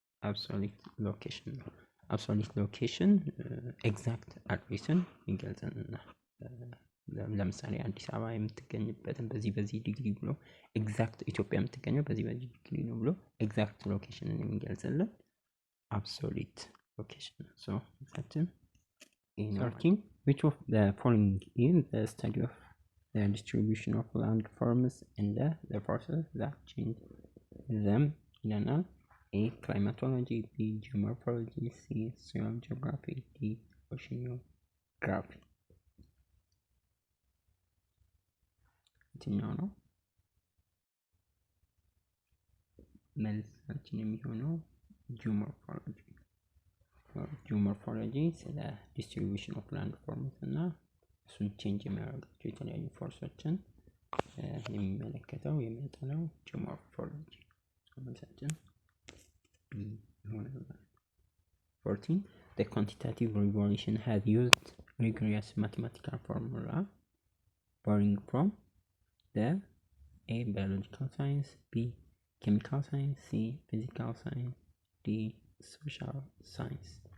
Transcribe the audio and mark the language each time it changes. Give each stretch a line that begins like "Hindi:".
Amharic: Absolute location ነው። Absolute location exact addressን ይገልጽልናል። ለምሳሌ አዲስ አበባ የምትገኝበትን በዚህ ዲግሪ ብሎ ኤግዛክት ኢትዮጵያ የምትገኘው በዚህ ዲግሪ ነው ብሎ ኤግዛክት ሎኬሽንን የሚገልጽልን አብሶሉት ሎኬሽን። ሶ exactly 13,
English: which of the following is the study of the distribution of land forms and the forces that change them
Amharic: ይለናል። A.
English: Climatology, B. Geomorphology, C. Soil geography, D.
Amharic: Oceanography. የትኛው ነው? መልሳችን የሚሆነው ጂኦሞርፎሎጂ። ጂኦሞርፎሎጂ ስለ ዲስትሪቢዩሽን ኦፍ ላንድ ፎርምስ እና እሱን ቼንጅ የሚያደርጋቸው የተለያዩ ፎርሶችን የሚመለከተው የሚያጠናው ጂኦሞርፎሎጂ። መልሳችን ቢ ይሆናል። 14.
English: The quantitative revolution has used rigorous mathematical formula borrowing from the A. Biological science, B. Chemical science, C. Physical science, D. Social science.